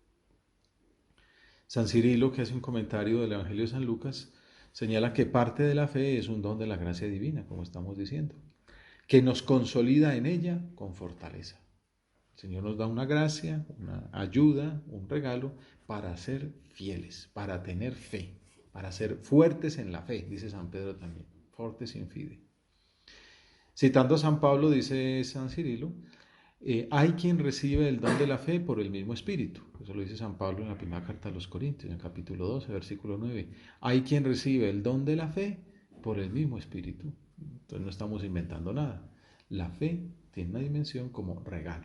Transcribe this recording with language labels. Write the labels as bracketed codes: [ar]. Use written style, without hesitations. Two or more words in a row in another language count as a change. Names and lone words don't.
[es] San Cirilo, que hace un comentario del Evangelio de San Lucas, señala que parte de la fe es un don de la gracia divina, como estamos diciendo, que nos consolida en ella con fortaleza. El Señor nos da una gracia, una ayuda, un regalo para ser fieles, para tener fe, para ser fuertes en la fe, dice San Pedro también, [la] fortes in fide. [es] Citando a San Pablo, dice San Cirilo, hay quien recibe el don de la fe por el mismo Espíritu. Eso lo dice San Pablo en la primera carta a los Corintios, en el capítulo 12, versículo 9. Hay quien recibe el don de la fe por el mismo Espíritu. Entonces no estamos inventando nada. La fe tiene una dimensión como regalo.